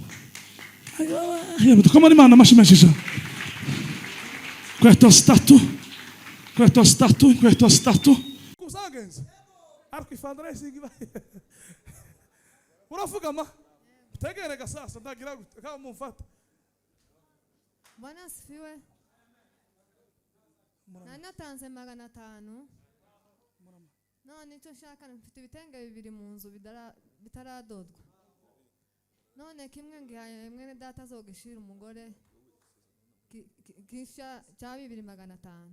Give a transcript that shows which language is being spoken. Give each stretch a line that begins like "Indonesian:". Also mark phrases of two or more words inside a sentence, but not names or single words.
Kinyarwanda: Komera Imana amashimeshisha. Inkweto 3 kuzagenza ariko ifandara isigiba uravuga ma tegerega sasa ndagira gute kama mumfata.
Swahili: Bwana asifiwe. Na natanze 500.
Kinyarwanda: none icyo nshaka mfite ibitenge bibiri mu nzu bitaradodwa, none kimwe ngihaye mwene data azogishira umugore kisha cya 2,500.